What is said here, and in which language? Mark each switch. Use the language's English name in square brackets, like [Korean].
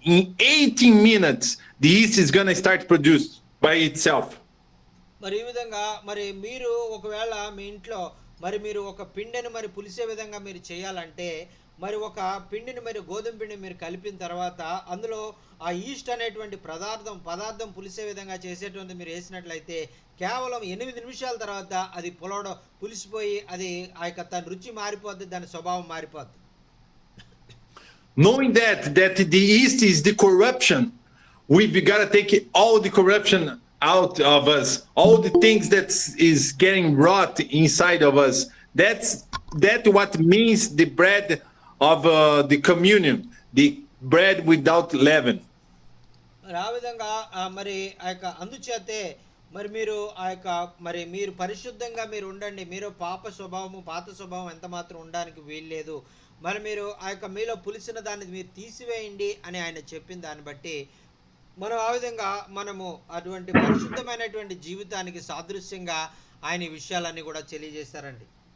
[English] In 18 minutes, the yeast is going to start produced by itself. [Telugu] మరి ఈ విధంగా మరి మీరు ఒకవేళ మీ ఇంట్లో మరి మీరు ఒక పిండిని మరి పులిసే విధంగా మీరు చేయాలంటే మరి ఒక పిండిని మరి గోధుమ పిండిని మీరు కలిపిన తర్వాత అందులో ఆ ఈస్ట్ అనేటువంటి పదార్థం పులిసే విధంగా చేసేటువంటి మీరు వేసినట్లయితే కేవలం 8 నిమిషాల తర్వాత అది పులిసిపోయి అది ఆ యొక్క తన రుచి మారిపోద్ది, దాని స్వభావం మారిపోద్ది. [English] Knowing that the yeast is the corruption, we've got to take all the corruption out of us, all the things that is getting rot inside of us. That's what means the bread of the communion, the bread without leaven. [Telugu] ఆ విధంగా మరి ఆ యొక్క అందుచేతే మరి మీరు పరిశుద్ధంగా మీరు ఉండండి. మీరు పాత స్వభావం ఎంత మాత్రం ఉండడానికి వీల్లేదు. మరి మీరు ఆ యొక్క మీలో పులిసిన దాన్ని మీరు తీసివేయండి అని ఆయన చెప్పిన దాన్ని బట్టి మనం ఆ విధంగా మనము అటువంటి పరిశుద్ధమైనటువంటి జీవితానికి సాదృశ్యంగా ఆయన ఈ విషయాలన్నీ కూడా తెలియజేశారండి.